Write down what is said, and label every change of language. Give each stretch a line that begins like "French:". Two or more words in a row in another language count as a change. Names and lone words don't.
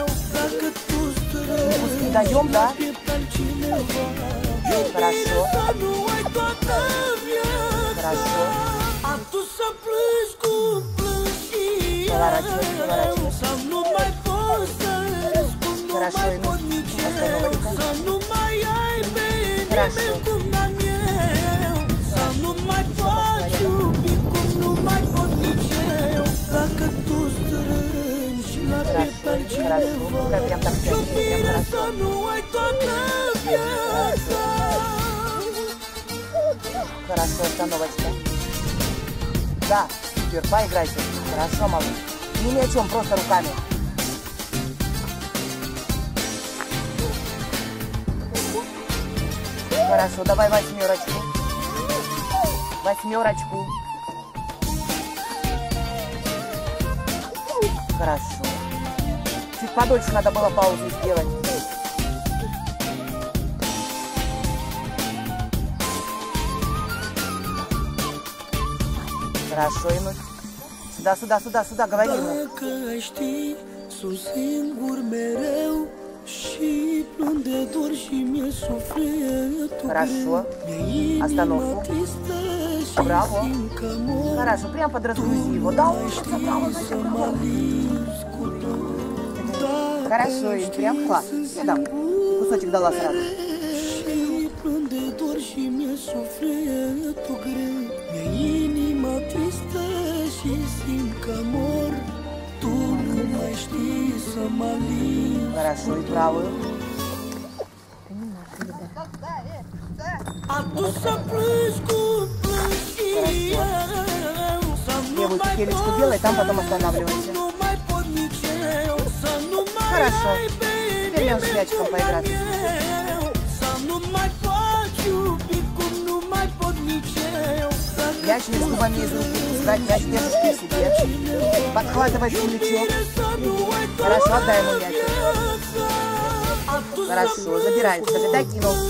Romanian: Dacă tu strângi la piept altcineva, iubire să nu ai toată viața, atunci să plângi cum plâng și eu, să nu mai poți să râzi cum nu mai pot nici eu, să nu mai ai pe nimeni cum am eu, să nu mai poți iubi cum nu mai pot nici eu. Dacă tu strângi la piept altcineva, iubire să nu ai toată viața.
Russian: Хорошо, остановочка. Да, супер, поиграйте. Хорошо, малыш. Не ни о чем, просто руками. Хорошо, давай восьмерочку. Восьмерочку. Хорошо. Чуть подольше надо было паузу сделать. Хорошо, Инусь. Сюда, говори ему.
Romanian: Dacă ai ști, sunt singur mereu și plâng de dor și mi-e sufletul greu. Mi-e inima tristă și simt că mor.
Russian: Хорошо, прям подразгрузи его. Да, он
Romanian: să mă lipsi cu tot.
Russian: Хорошо, и прям класс. Сюда. Кусочек дала сразу.
Romanian: Și plâng de dor și mi-e sufletul greu. Mi-e inima tristă și simt că mor. Tu nu mai știi să mă lipsi.
Russian: Хорошо, и правую.
Romanian: Atunci să plângi cum plâng și eu, să nu mai
Russian: Кирочку делай, там потом останавливайся.
Romanian: nu mai pot nici eu, să nu mai
Russian: Хорошо.
Romanian: ai pe
Russian: Теперь с мячиком поиграть.
Romanian: să nu mai pot iubi cum nu mai pot nici eu.
Russian: Мяч между вами из руки пускать, мяч держишь при себе. Подхватывай плечо. Хорошо, отдай ему мяч. Хорошо, забирай, скажи, дай кинул.